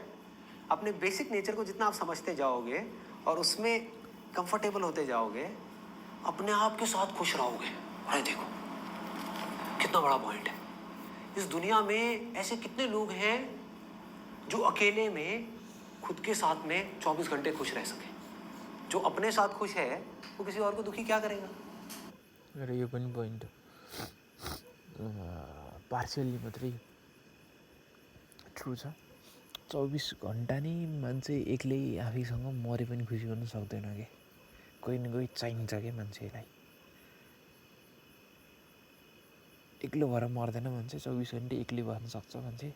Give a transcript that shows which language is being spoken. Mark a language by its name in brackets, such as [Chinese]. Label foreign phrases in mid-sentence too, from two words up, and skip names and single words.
[Hindi] अपने बेसिक नेचर को जितना आप समझते जाओगे और उसमें कंफर्टेबल होते जाओगे, अपने आप के साथ खुश रहोगे। अरे देखो कितना बड़ा पॉइंट है। इस दुनिया में ऐसे कितने लोग हैं जो अकेले में खुद के साथ में 24 घंटे खुश रह सके। जो अपने साथ खुश है वो किसी और को दुखी क्या करेगा। [Nepali] र यो पनि पोइन्ट पार्सियल्ली मात्रै ट्रु छ। 24 घन्टा नै मान्छे एक्लै आफैसँग मरे पनि खुसी हुन सक्दैन क्या। कोही न कोही चाहिन्छ क्या मान्छेलाई। एक्लो भएर मर्दैन मान्छे, 24 घन्टा एक्लै बस्न सक्छ मान्छे।